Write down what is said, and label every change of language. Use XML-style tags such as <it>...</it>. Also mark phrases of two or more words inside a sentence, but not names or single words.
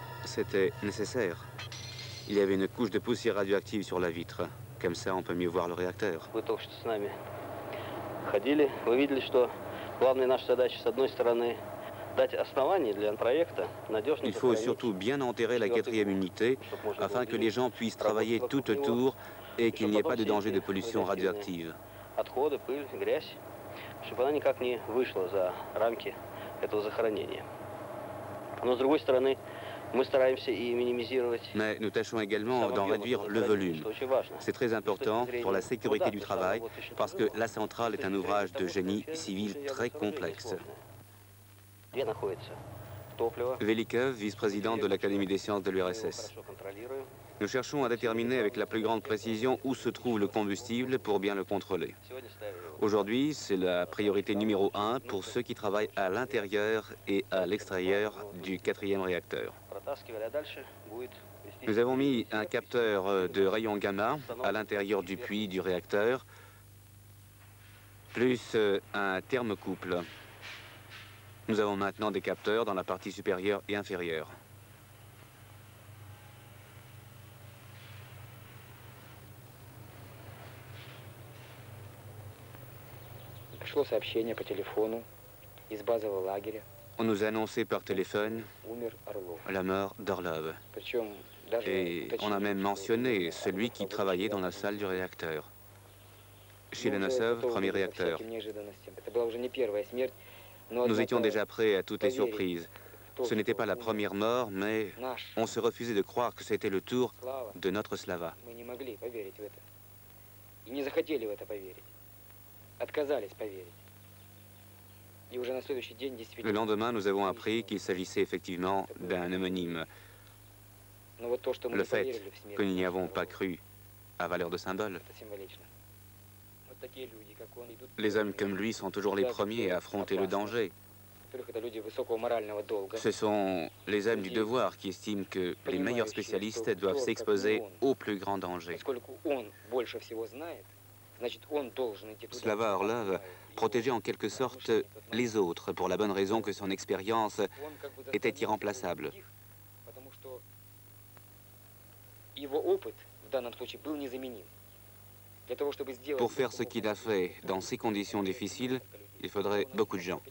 <fr>C'était nécessaire. Il y avait une couche de poussière radioactive sur la vitre. Comme ça, on peut mieux voir le réacteur.</fr> <ru>Вы только что с нами ходили, вы видели, что главная наша задача, с одной стороны, дать основания для проекта, надежно</ru> <fr>Il faut surtout bien enterrer la 4e unité afin que les gens puissent travailler tout autour et qu'il n'y ait pas de danger de pollution radioactive.</fr> <ru>Отходы, пыль, грязь, чтобы она никак не вышла за рамки этого захоронения. Но с другой стороны, мы стараемся и минимизировать.</ru> <fr>Mais nous tâchons également d'en réduire le volume. C'est très important pour la sécurité du travail parce que la centrale est un ouvrage de génie civil très complexe.</fr> <ru>Где находится топливо?</ru> <fr>Velikov, vice-président de l'Académie des sciences de l'URSS. Nous cherchons à déterminer avec la plus grande précision où se trouve le combustible pour bien le contrôler. Aujourd'hui, c'est la priorité numéro 1 pour ceux qui travaillent à l'intérieur et à l'extérieur du 4e réacteur. Nous avons mis un capteur de rayons gamma à l'intérieur du puits du réacteur, plus un thermocouple. Nous avons maintenant des capteurs dans la partie supérieure et inférieure.</fr> <ru>Пришло сообщение по телефону из базового лагеря.</ru> <fr>On nous a annoncé par téléphone</fr> <ru>Умер Орлов.</ru> <fr>la mort d'Orlov.</fr> <ru>Причем даже</ru> <fr>Et on a même mentionné celui qui travaillait dans la salle du réacteur. Chez Lomonosov, premier réacteur.</fr> <ru>Это была уже не первая смерть, но</ru> <fr>Nous étions déjà prêts à toutes les surprises. Ce n'était pas la première mort, mais on se refusait de croire que c'était le tour de notre Slava.</fr> <ru>мы не могли поверить в это. И не захотели в это поверить. Отказались поверить. И уже на следующий день</ru> <fr>Le</fr> <ru>действительно.</ru> <fr>lendemain, nous avons appris qu'il s'agissait effectivement d'un homonyme.</fr> <ru>Но вот то, что мы</ru> <fr>Le</fr> <ru>не</ru> <fr>fait</fr> <ru>поверили в смерть,</ru> <fr>que nous n'y avons pas cru a valeur de symbole.</fr> <ru>это символично. Вот такие люди, как он, идут.</ru> <fr>Les hommes comme lui sont toujours les premiers à affronter le danger.</fr> <ru>Во-первых, это люди высокого морального долга.</ru> <fr>Ce sont les hommes du devoir qui estiment que les meilleurs spécialistes doivent s'exposer au plus grand danger.</fr> <ru>Поскольку он больше всего знает, значит, он должен идти туда.</ru> <fr>Slava Orlov protégeait en quelque sorte les autres pour la bonne raison que son expérience</fr> <ru>Он как бы</ru> <fr>était</fr> <ru>заставлял</ru> <fr>irremplaçable.</fr> <ru>других, потому что его опыт в данном случае был незаменим. Для того, чтобы сделать</ru> <fr>Pour faire ce qu'il a fait dans ces conditions difficiles, il faudrait beaucoup de gens.</fr>